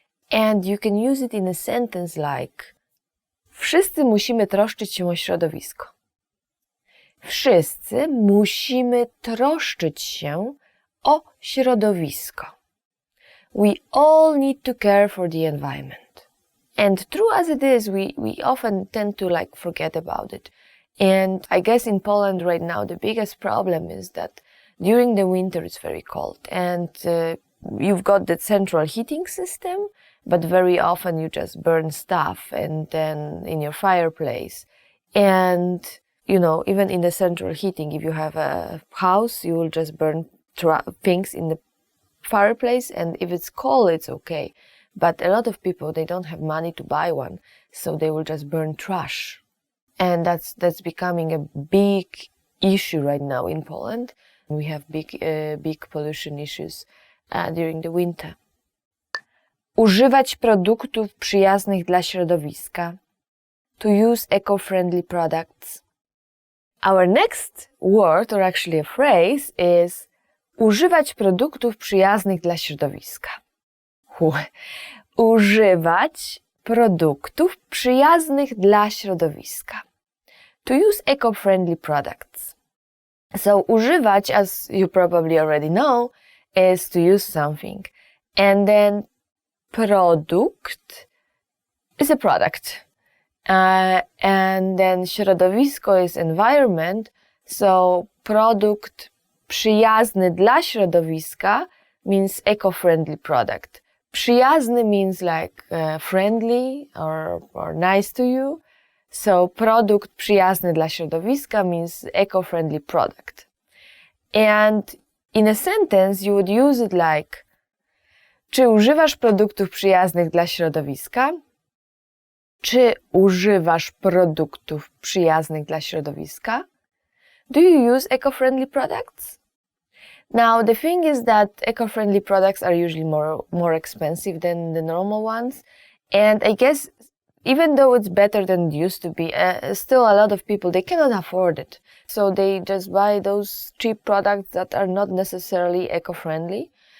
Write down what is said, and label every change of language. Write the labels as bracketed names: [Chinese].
[English] And you can use it in a sentence like [Polish] wszyscy musimy troszczyć się o środowisko. Wszyscy musimy troszczyć się o środowisko. [English] We all need to care for the environment. And true as it is, we often tend to forget about it. And I guess in Poland right now, the biggest problem is that during the winter it's very cold. And you've got the central heating system, but very often you just burn stuff and then in your fireplace. And, even in the central heating, if you have a house, you will just burn things in the fireplace. And if it's cold, it's okay. But a lot of people, they don't have money to buy one, so they will just burn trash. And that's becoming a big issue right now in Poland. We have big pollution issues during the winter. [Polish] Używać produktów przyjaznych dla środowiska. [English] To use eco-friendly products. Our next word, or actually a phrase, is [Polish] używać produktów przyjaznych dla środowiska. Używać produktów przyjaznych dla środowiska. [English] To use eco-friendly products. So [Polish] używać, [English] as you probably already know, is to use something. And then produkt is a product. And then [Polish] środowisko [English] is environment. So [Polish] produkt przyjazny dla środowiska [English] means eco-friendly product. [Polish] Przyjazny [English] means friendly or nice to you. So [Polish] produkt przyjazny dla środowiska [English] means eco-friendly product. And in a sentence you would use it like [Polish] czy używasz produktów przyjaznych dla środowiska? Czy używasz produktów przyjaznych dla środowiska? [English] Do you use eco-friendly products? Now, the thing is that eco-friendly products are usually more expensive than the normal ones. And I guess even though it's better than it used to be, still a lot of people, they cannot afford it. So they just buy those cheap products that are not necessarily eco-friendly.